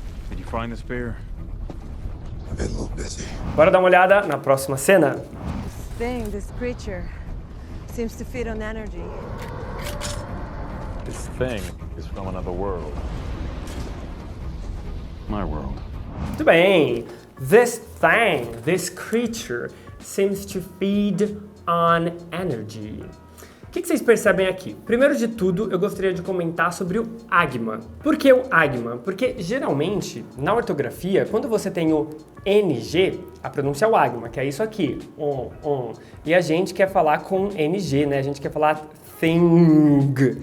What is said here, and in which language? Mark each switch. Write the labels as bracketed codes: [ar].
[en] Did you find the spear? I've been a little busy. [pt] Bora dar uma olhada na próxima cena. [en] This creature, seems to feed on energy. This thing is from another world. My world. [pt] Muito bem. [en] This thing, this creature, seems to feed on energy. [pt] O que vocês percebem aqui? Primeiro de tudo, eu gostaria de comentar sobre o agma. Por que o agma? Porque geralmente, na ortografia, quando você tem o NG, a pronúncia é o agma, que é isso aqui, on. E a gente quer falar com NG, né? A gente quer falar thing.